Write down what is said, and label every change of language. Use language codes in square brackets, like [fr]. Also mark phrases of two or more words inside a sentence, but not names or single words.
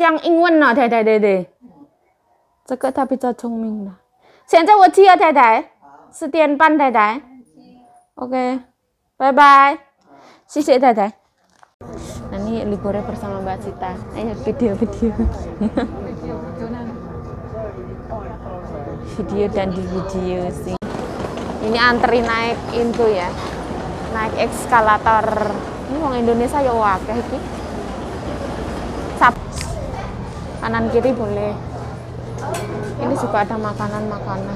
[zh] 像英文呢，太太，对对。这个他比较聪明的。现在我去了，太太，10点半，太太。 [id] Oke, bye bye. [zh] 谢谢太太。 [id] Nah, ini liburnya bersama Mbak Sita. Ayo video. Video dan di video sih. Ini antri naik itu ya. Naik eskalator. Ini orang Indonesia ya [jv] wakeh iki. [id] Kanan kiri boleh. Ini juga ada makanan.